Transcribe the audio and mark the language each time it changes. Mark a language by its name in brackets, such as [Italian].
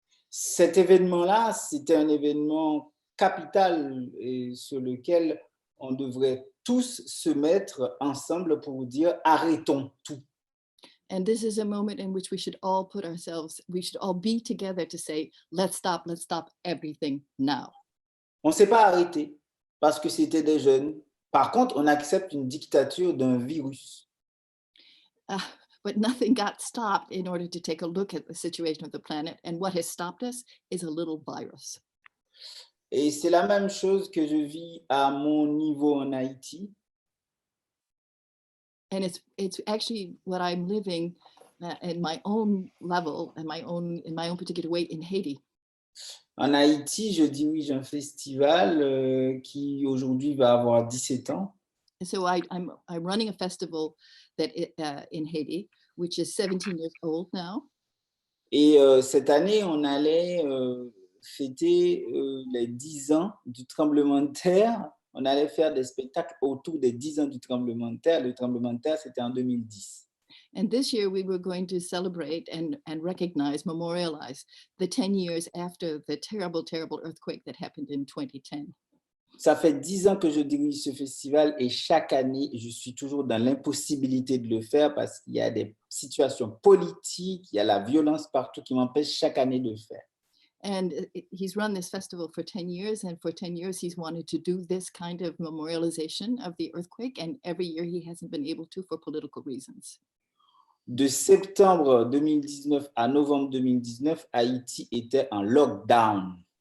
[French] Cet événement-là, c'était un événement capital et sur lequel on devrait tous se mettre ensemble pour dire arrêtons tout. [English] And this is a moment in which we should all be together to say, let's stop everything now. [French] On ne s'est pas arrêté parce que c'était des jeunes. Par contre, on accepte une dictature d'un virus. [English] but nothing got stopped in order to take a look at the situation of the planet. And what has stopped us is a little virus. [French] Et c'est la même chose que je vis à mon niveau en Haïti. [English] And it's actually what I'm living in my own level and in my own particular way in Haiti. [French] En Haïti, je dirige un festival qui aujourd'hui va avoir 17 ans. [English] And so I'm running a festival that in Haiti, which is 17 years old now. [French] Et cette année, on allait fêter les 10 ans du tremblement de terre. On allait faire des spectacles autour des 10 ans du tremblement de terre. Le tremblement de terre, c'était en 2010. [English] And this year we were going to celebrate and recognize, memorialize the 10 years after the terrible, terrible earthquake that happened in 2010. [French] Ça fait 10 ans que je dirige ce festival et chaque année, je suis toujours dans l'impossibilité de le faire parce qu'il y a des situations politiques, il y a la violence partout qui m'empêche chaque année de le faire. [English] And he's run this festival for 10 years, and for 10 years he's wanted to do this kind of memorialization of the earthquake, and every year he hasn't been able to for political reasons. [French] De septembre 2019 à novembre 2019, Haïti était en lockdown.